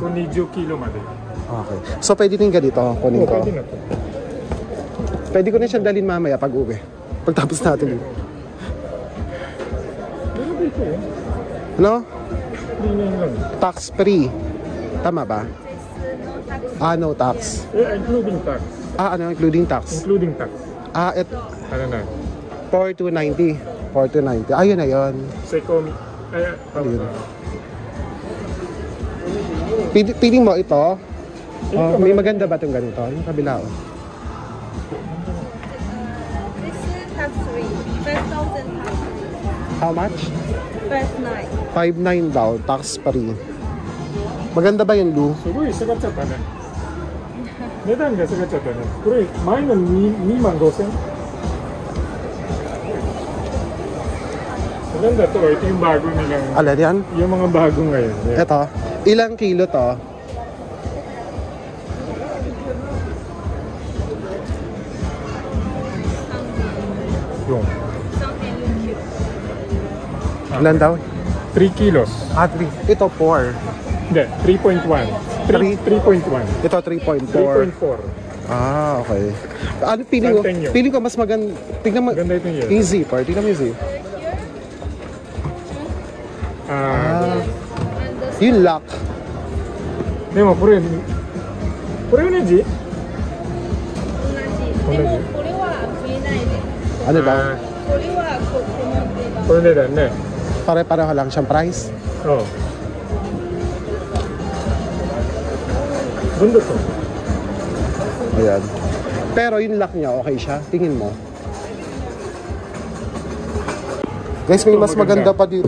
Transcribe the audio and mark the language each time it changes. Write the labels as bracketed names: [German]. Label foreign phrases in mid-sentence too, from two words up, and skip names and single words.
[Filipino] Kung 20 kilo mali. Okay. So, pwede din ganito. Kunin ko. Pwede na to. Pwede ko na siyang dalhin mamaya pag uwi. Pagtapos natin. Pero dito eh. Ano? 3 lang. [English] Tax free. [Filipino] Tama ba? [English] No tax. Including tax. Including tax. Including tax. [Filipino] Ano na? 4,290. 4,290. Ayun na yun. Secomi. Ayun. Piling mo ito. May maganda ba itong ganito? Yung kabila. [English] This is tax free. 5,000 tax free. How much? 5,900. [Filipino] 5,900 daw. [English] Tax free. [Filipino] Maganda ba yun, Lu? [Japanese] すごい下がっちゃったね。値段が下がっちゃったね。これ前の2万 5千。 [Filipino] Maganda to, ito yung bago nilang, Alin yan? yung mga bago ngayon. Yeah. Ito. Ilang kilo to? Yung Ilan daw? 3 kilos. 3. Ito 4. Hindi, 3.1. 3.1. Ito 3.4. 3.4. Ah, okay. Ano feeling ko? Centennial. Feeling ko mas maganda. Tingnan mo. Maganda ito yun. [English] Easy part. [Filipino] Tingnan mo easy. Yung lock. Hindi mo, puro yun. Puro yun na, G. [Japanese] 同じ。でもこれは見えないで。 [Filipino] Ano daw? [Japanese] これはこの手が。 [Filipino] Puro na yan, eh. Pare-pareho lang siyang price. Oo. Bundok to. Ayan. Pero yung lock niya, okay siya. Tingin mo. Guys, may mas maganda pa dito.